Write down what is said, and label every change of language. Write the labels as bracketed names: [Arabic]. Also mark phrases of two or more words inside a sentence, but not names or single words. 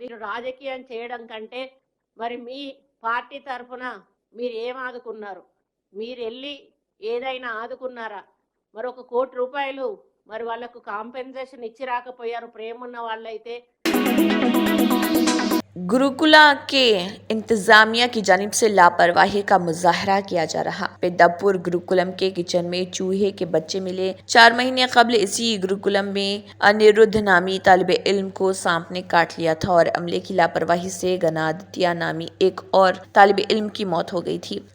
[Telugu] రాజకీయం చేయడం కంటే మరి మీ పార్టీ తరఫున మీరు ఏం ఆదుకున్నారు, మీరు వెళ్ళి ఏదైనా ఆదుకున్నారా? మరి 1 కోటి రూపాయలు మరి వాళ్ళకు కాంపెన్సేషన్ ఇచ్చి రాకపోయారు ప్రేమ ఉన్న వాళ్ళైతే। [Urdu] گروکلا کے انتظامیہ کی جانب سے لاپرواہی کا مظاہرہ کیا جا رہا۔ پیداپور گروکلم کے کچن میں چوہے کے بچے ملے۔ 4 مہینے قبل اسی گروکلم میں انیرودھ نامی طالب علم کو سانپ نے کاٹ لیا تھا اور عملے کی لاپرواہی سے گنادتیہ نامی ایک اور طالب علم کی موت ہو گئی تھی۔